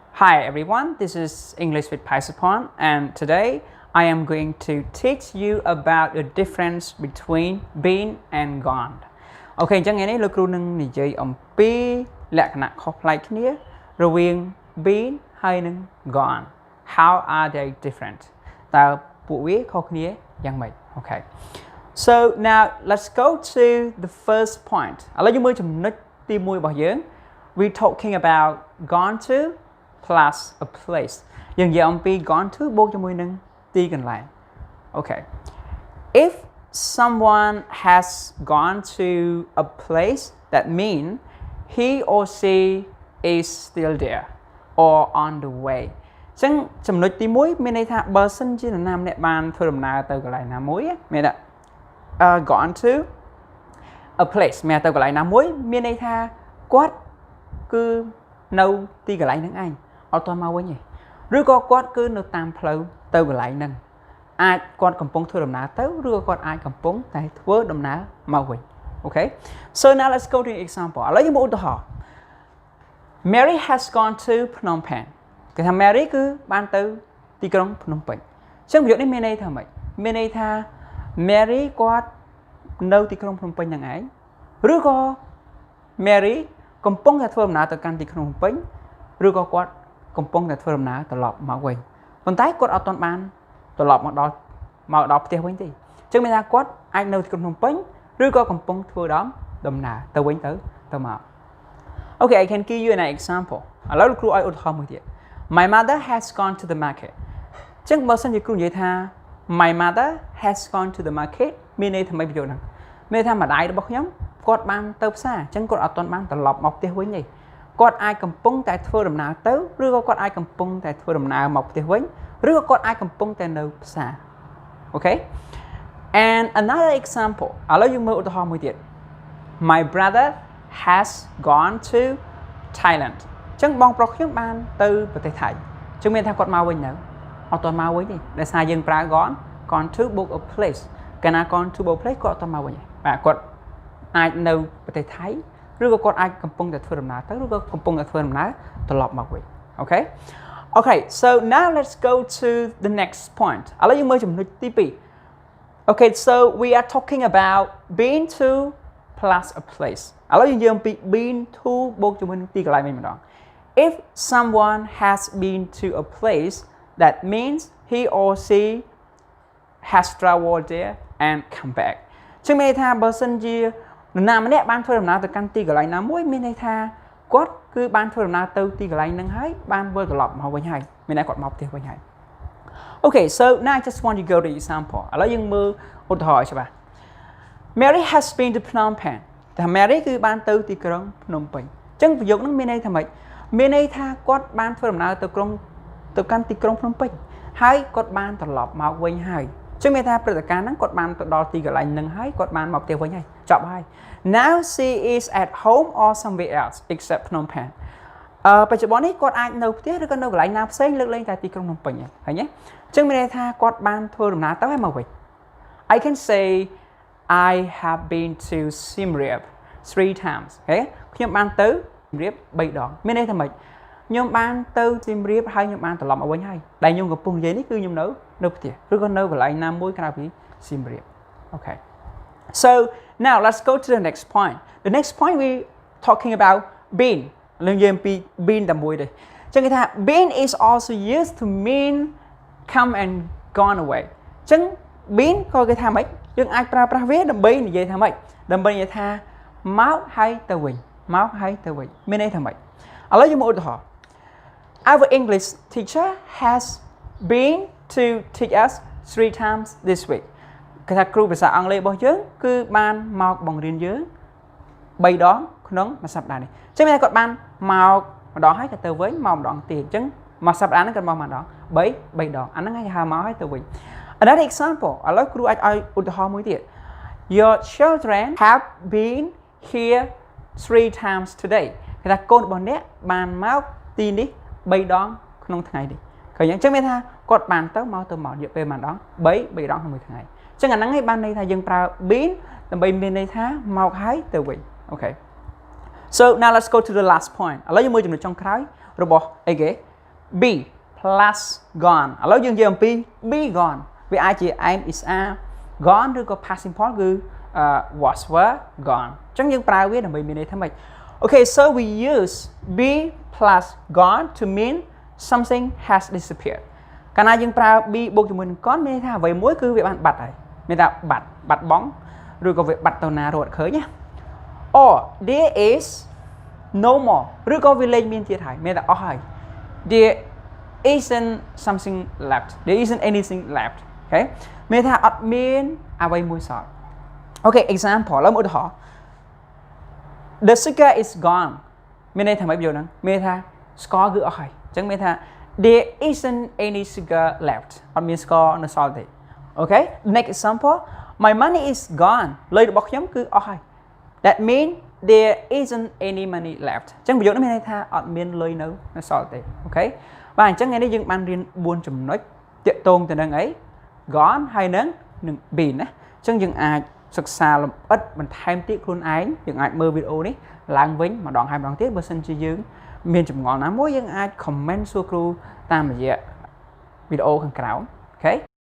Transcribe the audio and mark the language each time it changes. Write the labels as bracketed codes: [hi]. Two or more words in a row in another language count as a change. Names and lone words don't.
[en] Hi everyone, this is English with Phai Sophon, and today I am going to teach you about the difference between been and gone. [km] Okay, chẳng ngày này លោកគ្រូនឹងនិយាយអំពីលក្ខណៈខុសប្លែកគ្នារវាង been ហើយនិង gone. [en] How are they different? [km] តើពួកវាខុសគ្នាយ៉ាងម៉េច Okay. [en] So now let's go to the first point. [km] ឥឡូវយើងមើលចំណុចទី1របស់យើង [en] we talking about gone to plus a place [km] យើងនិយាយអំពី [en] gone to [km] បូកជាមួយនឹងទីកន្លែង Okay. [en] If someone has gone to a place, that means he or she is still there or on the way. [km] ចឹងចំណុចទី1មានន័យថាបើសិនជានរណាម្នាក់បានធ្វើដំណើរទៅកន្លែងណាមួយមានថា [en] gone to a place [km] មានទៅកន្លែងណាមួយមានន័យថាគាត់គឺនៅទីកន្លែងហ្នឹងឯងអត់ទាន់មកវិញទេឬក៏គាត់គឺនៅតាមផ្លូវទៅកន្លែងហ្នឹងអាចគាត់កំពុងធ្វើដំណើរទៅឬក៏គាត់អាចកំពុងតែធ្វើដំណើរមកវិញ Okay. [en] So now let's go to an example. [km] ឥឡូវយើងមកឧទាហរណ៍ [en] Mary has gone to Phnom Penh. [km] គេថា Mary គឺបានទៅទីក្រុងភ្នំពេញអញ្ចឹងប្រយោគនេះមានន័យថាម៉េចមានន័យថា Mary គាត់នៅទីក្រុងភ្នំពេញហ្នឹងឯងឬក៏ Mary កំពុងតែធ្វើដំណើរទៅកាន់ទីក្រុងភ្នំពេញឬក៏គាត់កំពុងតែធ្វើដំណើរត្រឡប់មកវិញប៉ុន្តែគាត់អត់ទាន់បានត្រឡប់មកដល់ផ្ទះវិញទេអញ្ចឹងមានថាគាត់អាចនៅទីក្រុងភ្នំពេញឬក៏កំពុងធ្វើដំណើរទៅវិញទៅមក [en] Okay, I can give you an example. [km] ឥឡូវលោកគ្រូឲ្យឧទាហរណ៍មួយទៀត [en] My mother has gone to the market. [km] អញ្ចឹងបើសិនជាគ្រូនិយាយថា [en] My mother has gone to the market [km] មានន័យថាម៉េចប្រយោគហ្នឹងមានន័យថាម្ដាយរបស់ខ្ញុំគាត់បានទៅផ្សារអញ្ចឹងគាត់អត់ទាន់បានត្រឡប់មកផ្ទះវិញទេគាត់អាចកំពុងតែធ្វើដំណើរទៅឬក៏គាត់អាចកំពុងតែធ្វើដំណើរមកផ្ទះវិញឬក៏គាត់អាចកំពុងតែនៅផ្សារ Okay. [en] And another example [km] ឥឡូវយើងមើលឧទាហរណ៍មួយទៀត [en] My brother has gone to Thailand [km] អញ្ចឹងបងប្រុសខ្ញុំបានទៅប្រទេសថៃអញ្ចឹងមានថាគាត់មកវិញនៅអត់ទាន់មកវិញទេដោយសារយើងប្រើ [en] gone to [km] បូក [en] a place [km] កាលណា [en] gone to [km] បូក place គាត់អត់ទាន់មកវិញទេបាទគាត់អាចនៅប្រទេសថៃឬក៏គាត់អាចកំពុងតែធ្វើដំណើរទៅឬក៏កំពុងតែធ្វើដំណើរត្រឡប់មកវិញ Okay. [en] Okay, so now let's go to the next point [km] ឥឡូវយើងមើលចំណុចទី2 [en] Okay, so we are talking about been to plus a place [km] ឥឡូវយើងនិយាយអំពី [en] been to [km] បូកជាមួយនឹងទីកន្លែងវិញម្ដង [en] If someone has been to a place that means he or she has traveled there and come back [km] ចឹងមានន័យថាបើសិនជានរណា ម្នាក់បានធ្វើដំណើរទៅកាន់ទីកន្លែងណាមួយមានន័យថាគាត់គឺបានធ្វើដំណើរទៅទីកន្លែងហ្នឹងហើយបានវិលត្រឡប់មកវិញហើយមានន័យគាត់មកផ្ទះវិញហើយ [en] Okay, so now I just want to go to example [km] ឥឡូវយើងមើលឧទាហរណ៍ឲ្យច្បាស់ [en] Mary has been to Phnom Penh [km] តែ Mary គឺបានទៅទីក្រុងភ្នំពេញអញ្ចឹងប្រយោគហ្នឹងមានន័យថាម៉េចមានន័យថាគាត់ បានធ្វើដំណើរទៅកាន់ទីក្រុងភ្នំពេញហើយគាត់បានត្រឡប់មកវិញហើយអញ្ចឹងមានថាព្រឹត្តិការណ៍ហ្នឹងគាត់បានទៅដល់ទីកន្លែងហ្នឹងហើយគាត់បានមកផ្ទះវិញហើយចប់ហើយ [en] Now she is at home or somewhere else except Phnom Penh [km] បច្ចុប្បន្ននេះគាត់អាចនៅផ្ទះឬក៏នៅកន្លែងណាផ្សេងលើកលែងតែទីក្រុងភ្នំពេញហើយឃើញទេអញ្ចឹងមានន័យថាគាត់បានធ្វើដំណើរទៅហើយមកវិញ [en] I can say I have been to Siem Reap 3 times [km] ហេខ្ញុំបានទៅ Siem Reap 3 ដងមានន័យថាម៉េចខ្ញុំបានទៅ Siem Reap ហើយខ្ញុំបានត្រឡប់មកវិញហើយដែលខ្ញុំកំពុងនិយាយនេះគឺខ្ញុំនៅផ្ទះឬក៏នៅកន្លែងណាមួយក្រៅពី Siem Reap Okay. [en] So now let's go to the next point. The next point we talking about been [km] លើយើងពី been តែមួយទេអញ្ចឹងគេថា [en] been is also used to mean come and gone away [km] អញ្ចឹង been ក៏គេថាម៉េចយើងអាចប្រើប្រាស់វាដើម្បីនិយាយថាម៉េចដើម្បីនិយាយថាមកហើយទៅវិញមកហើយទៅវិញមានន័យថាម៉េចឥឡូវយើងមកឧទាហរណ៍ [en] Our English teacher has been to teach us 3 times this week [km] គេថាគ្រូភាសាអង់គ្លេសរបស់យើងគឺបានមកបង្រៀនយើង3ដងក្នុងមួយសប្តាហ៍នេះ អញ្ចឹងមានគាត់បានមកម្ដងហើយក៏ទៅវិញមកម្ដងទៀតអញ្ចឹងមួយសប្តាហ៍ហ្នឹងគាត់មកម្ដង3ដងអាហ្នឹងគេហៅមកហើយទៅវិញ [en] Another example [km] ឥឡូវគ្រូអាចឲ្យឧទាហរណ៍មួយទៀត [en] Your children have been here 3 times today [km] គេថាកូនរបស់អ្នកបានមកទីនេះ3ដងក្នុងថ្ងៃនេះឃើញអញ្ចឹងមានថាគាត់បានទៅមករយៈពេលប៉ុន្មានដង3ដងក្នុងមួយថ្ងៃអញ្ចឹងអាហ្នឹងឯងបានន័យថាយើងប្រើ been ដើម្បីមានន័យថាមកហើយទៅវិញ Okay. [en] So now let's go to the last point [km] ឥឡូវយើងមើលចំណុចចុងក្រោយរបស់អីគេ [en] be plus gone [km] ឥឡូវយើងនិយាយអំពី [en] be gone [km] វាអាចជា [en] am is are gone [km] ឬក៏ [en] past simple [km] គឺ [en] was were gone [km] អញ្ចឹងយើងប្រើវាដើម្បីមានន័យថាម៉េច [en] Okay so we use be plus gone to mean something has disappeared [km] កាលណាយើងប្រើ be បូក ជាមួយនឹង gone មានន័យថាអ្វីមួយគឺវាបានបាត់ហើយមានថាបាត់បង់ឬក៏វាបាត់ទៅណារត់ឃើញណា [en] or there is no more [km] ឬក៏វាលែងមានទៀតហើយមានតែអស់ហើយ [en] there isn't something left there isn't anything left okay [km] មានថាអត់មានអ្វីមួយសល់ [en] Okay example [km] ឡើយមកឧទាហរណ៍ [en] The sugar is gone [km] មានន័យថាម៉េចប្រយោគហ្នឹងមានថាស្ករគឺអ ស់ហើយអញ្ចឹងមានថា [en] there isn't any sugar left [km] អត់មានស្ករនៅសល់ទេ [en] Okay next example My money is gone [km] លុយរបស់ ខ្ញុំគឺអស់ហើយ [en] That means there isn't any money left [km] អញ្ចឹងប្រយោគនេះមានន័យថាអត់មានលុយនៅសល់ទេ Okay បាទអញ្ចឹងថ្ងៃនេះយើងបានរៀន4ចំណុចទាក់ទងទៅនឹងអី gone ហើយនឹង been ណាអញ្ចឹងយើងអាចសិក្សាលម្អិតបន្ថែមទៀតខ្លួនឯងយើងអាចមើលវីដេអូនេះឡើងវិញម្ដងហើយម្ដងទៀតបើសិនជាយើងមានចម្ងល់ណាមួយយើងអាច comment សួរគ្រូតាមរយៈវីដេអូខាងក្រោម Okay